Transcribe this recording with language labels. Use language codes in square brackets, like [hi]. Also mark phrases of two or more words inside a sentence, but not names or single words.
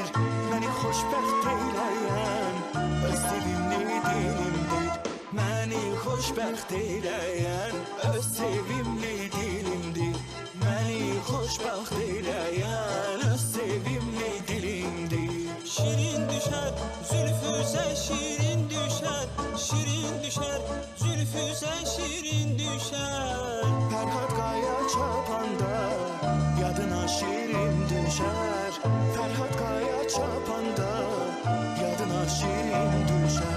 [az] Beni xoşbəxt eyləyən öz sevimli dilimdir. Beni xoşbəxt eyləyən öz sevimli dilimdir. Beni xoşbəxt eyləyən öz sevimli dilimdir. [tr] Şirin düşer, zülfüze şirin düşer, şirin düşer, zülfüze şirin düşer. Ferhat Kaya çapanda, yadına şirin düşer. Ferhat Kaya çapanda, yadına şirin düşer.